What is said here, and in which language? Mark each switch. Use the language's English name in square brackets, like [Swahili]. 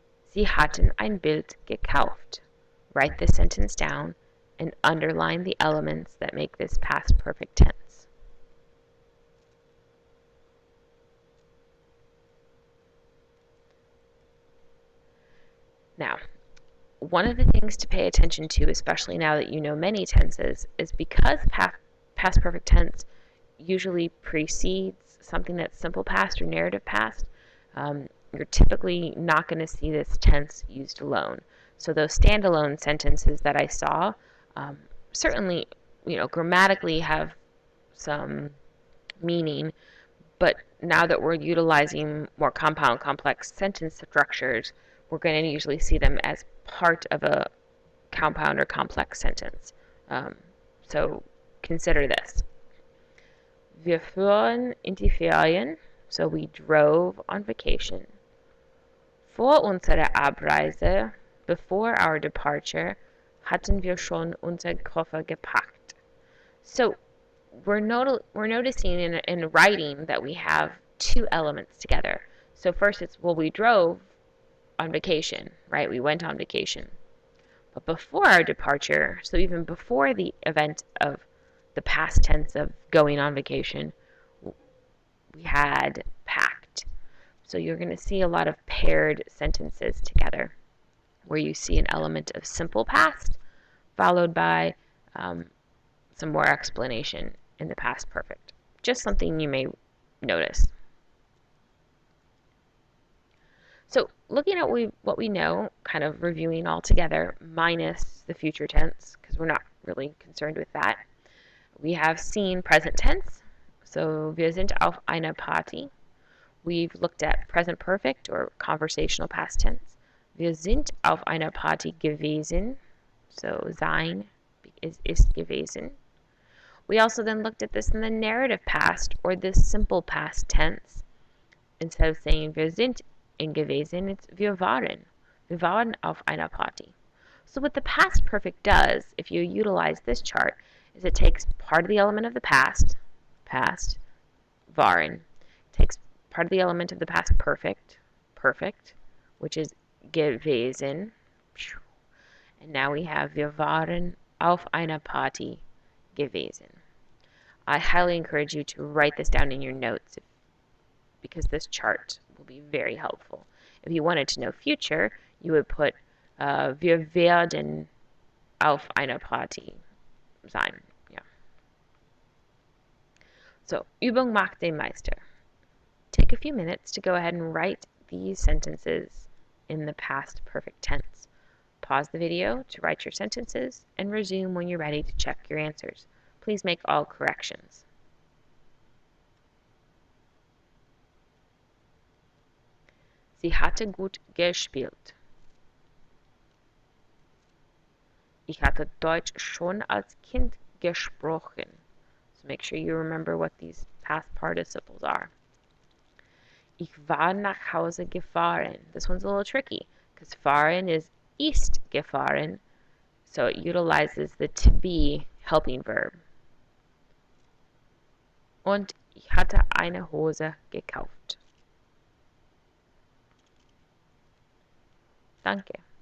[German] Sie hatten ein Bild gekauft. [English] Write the sentence down and underline the elements that make this past perfect tense. Now, one of the things to pay attention to, especially now that you know many tenses, is because past perfect tense usually precedes something that's simple past or narrative past, you're typically not going to see this tense used alone. So those standalone sentences that I saw certainly, grammatically have some meaning, but now that we're utilizing more compound, complex sentence structures, we're going to usually see them as part of a compound or complex sentence. So consider this. [German] Wir fuhren in die Ferien, [English] so we drove on vacation. [German] Vor unserer Abreise, [English] before our departure, [German] hatten wir schon unseren Koffer gepackt. [English] So we're noticing in writing that we have two elements together. So first it's, well, we drove on vacation, right? We went on vacation. But before our departure, so even before the event of the past tense of going on vacation, we had packed. So you're going to see a lot of paired sentences together where you see an element of simple past followed by some more explanation in the past perfect. Just something you may notice. So looking at what we know, kind of reviewing all together, minus the future tense, because we're not really concerned with that. We have seen present tense, so [German] wir sind auf einer Party. [English] We've looked at present perfect or conversational past tense. [German] Wir sind auf einer Party gewesen, [English] so [German] sein ist gewesen. [English] We also then looked at this in the narrative past or the simple past tense. Instead of saying [German] wir sind in gewesen, [English] it's [German] wir waren. Wir waren auf einer Party. [English] So what the past perfect does, if you utilize this chart, is it takes part of the element of the past, waren. It takes part of the element of the past perfect, which is gewesen. And now we have [German] wir waren auf einer Party gewesen. [English] I highly encourage you to write this down in your notes because this chart will be very helpful. If you wanted to know future, you would put [German] wir werden auf einer Party sein. [English] Yeah. [German] So, Übung macht den Meister. [English] Take a few minutes to go ahead and write these sentences in the past perfect tense. Pause the video to write your sentences and resume when you're ready to check your answers. Please make all corrections. [German] Sie hatte gut gespielt. Ich hatte Deutsch schon als Kind gesprochen. [English] So make sure you remember what these past participles are. [German] Ich war nach Hause gefahren. [English] This one's a little tricky because fahren is ist gefahren, so it utilizes the to be helping verb. [German] Und ich hatte eine Hose gekauft. Danke.